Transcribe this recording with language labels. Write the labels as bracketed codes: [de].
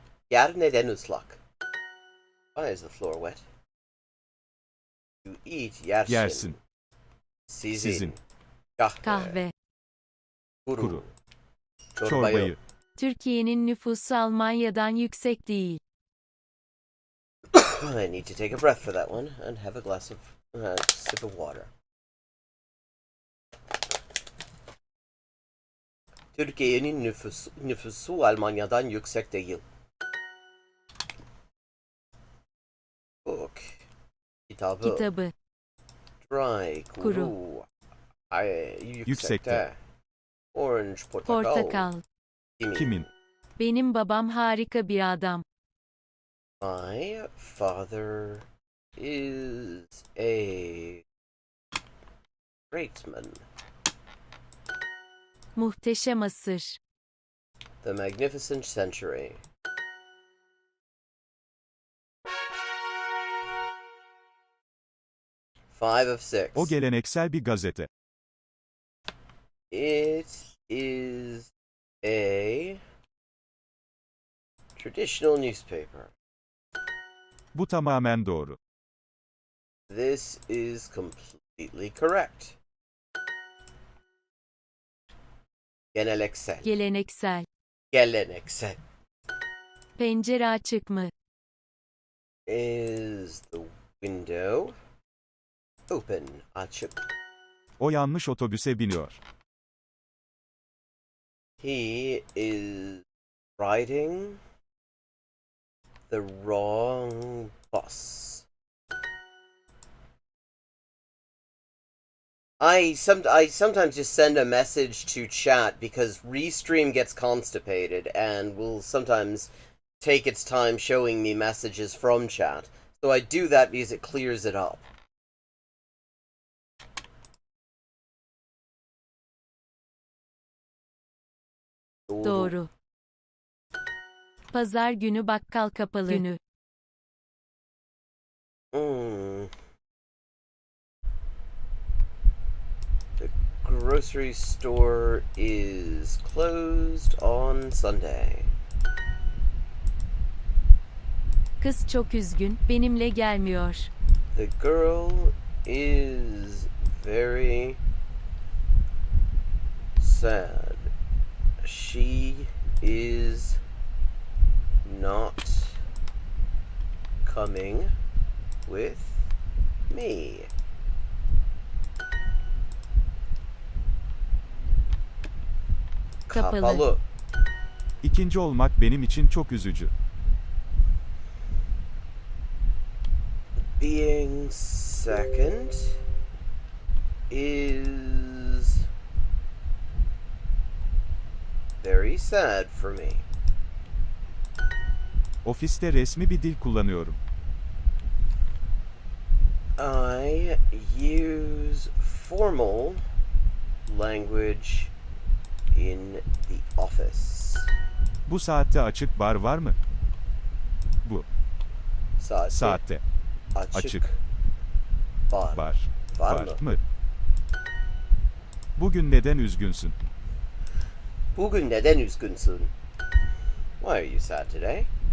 [tr] Yer neden ıslak? [en] Why is the floor wet? You eat yersin. [tr] Yersin. Sizin. Kahve. Kuru. Çorbayı. Çorbayı. Türkiye'nin nüfusu Almanya'dan yüksek değil. [en] I need to take a breath for that one and have a glass of sip of water. [tr] Türkiye'nin nüfusu Almanya'dan yüksek değil. [en] Book. Kitabı. Dry. [tr] Kuru. Yüksekte. Yüksekte. [en] Orange. Portakal. [tr] Portakal. Kimin? Benim babam harika bir adam. [en] My father is a tradesman. Muhteşem asır. The magnificent century. Five of six. [tr] O geleneksel bir gazete. [en] It is a traditional newspaper. [tr] Bu tamamen doğru. [en] This is completely correct. [tr] Geleneksel. Geleneksel. Geleneksel. Pencere açık mı? [en] Is the window open? Açık. [tr] O yanlış otobüse biniyor. [en] He is riding the wrong bus. I sometimes just send a message to chat because Restream gets constipated and will sometimes take its time showing me messages from chat. So I do that because it clears it up. [tr] Doğru. Pazar günü bakkal kapalı. Günü. Hmm. [en] The grocery store is closed on Sunday. [tr] Kız çok üzgün, benimle gelmiyor. [en] The girl is very sad. She is not coming with me. [tr] Kapalı. İkinci olmak benim için çok üzücü. [en] Being second is very sad for me. [tr] Ofiste resmi bir dil kullanıyorum. [en] I use formal language in the office. [tr] Bu saatte açık bar var mı? Bu saatte açık bar bar var var mı? mı? Bugün neden üzgünsün? Bugün neden üzgünsün? [en] Why are you sad today?